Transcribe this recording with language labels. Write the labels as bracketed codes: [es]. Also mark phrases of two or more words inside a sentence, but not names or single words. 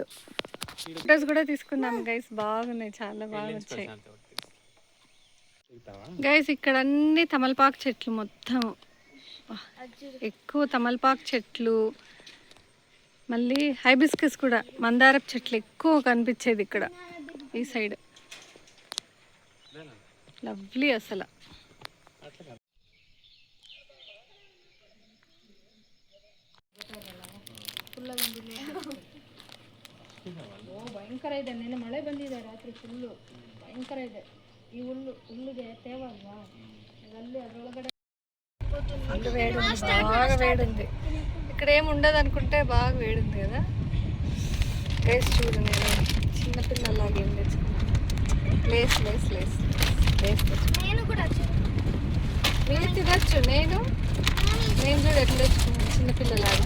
[te] ఫోటోస్ కూడా తీసుకున్నాము గైస్, బాగున్నాయి, చాలా బాగా వచ్చాయి గైస్. ఇక్కడ అన్ని తమలపాకు చెట్లు, మొత్తం ఎక్కువ తమలపాకు చెట్లు, మళ్ళీ హైబిస్కస్ కూడా, మందారపు చెట్లు ఎక్కువ కనిపించేది ఇక్కడ ఈ సైడ్. లవ్లీ అసలు. [kn] ಭಯಂಕರ ಇದೆ, ನಿನ್ನೆ ಮಳೆ ಬಂದಿದೆ ರಾತ್ರಿ ಫುಲ್ಲು, ಭಯಂಕರ ಇದೆ. ಈ ಹುಲ್ಲು ಹುಲ್ಲಿಗೆ ತೇವಲ್ವಾ, ಅಲ್ಲಿ ಅದರೊಳಗಡೆ [te] అయిపోతుంది. ఫుల్ వేడి ఉంది, బాగా వేడి ఉంది. ఇక్కడ ఏమి ఉండదు అనుకుంటే బాగా వేడి ఉంది కదా గైస్. చూడు నేను చిన్నపిల్లలాగా ఏం తెచ్చుకున్నాను. లేస్ లేస్ లేస్ లేస్ తెచ్చుకున్నాను. నేను కూడా మీరు తినచ్చు. నేను చూడు ఎట్లా తెచ్చుకున్నాను చిన్నపిల్లలాగా.